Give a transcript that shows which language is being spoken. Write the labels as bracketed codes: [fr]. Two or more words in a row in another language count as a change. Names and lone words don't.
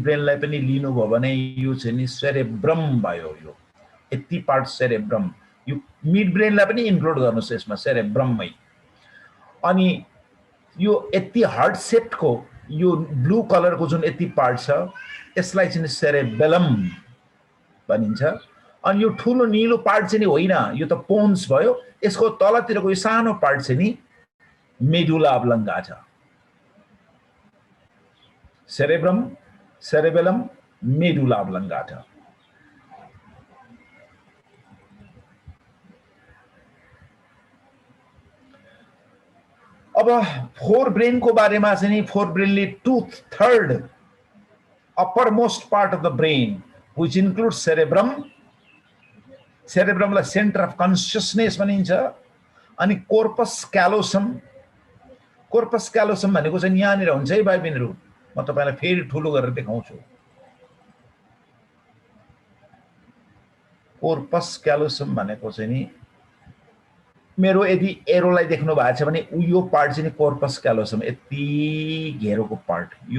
[ne] ब्रेनलाई पनि लिनुभयो भने यो चाहिँ नि सेरेब्रम भयो यो यति पार्ट सेरेब्रम यो [en] mid brainलाई [ne] पनि इन्क्लुड गर्नुस् यसमा सेरेब्रममै अनि यो यति [en] heart shapeको [ne] यो [en] blue colorको [ne] जुन यति पार्ट छ यसलाई चाहिँ सेरेबेलम भनिन्छ अनि यो ठुलो नीलो पार्ट चाहिँ नि होइन यो त पोन्स भयो यसको तलतिरको यो सानो पार्ट चाहिँ नि [en] medulla oblongata cerebrum cerebellum medulla oblongata अब fore brain [ne] को बारेमा चाहिँ नि [en] fore brainले two-third uppermost part of the brain which includes cerebrum cerebrum [ne] लाई [en] center of consciousness [ne] भनिन्छ अनि [en] corpus callosum corpus callosum [ne] भनेको चाहिँ यहाँनिर हुन्छ है भाइ बहिनीहरु म तपाईलाई फेरि ठुलो गरेर देखाउँछु [en] corpus callosum [ne] भनेको चाहिँ नि मेरो यदि एरोलाई देख्नु भएको छ भने यो पार्ट चाहिँ नि [en] corpus callosum [ne] यति घेरोको पार्ट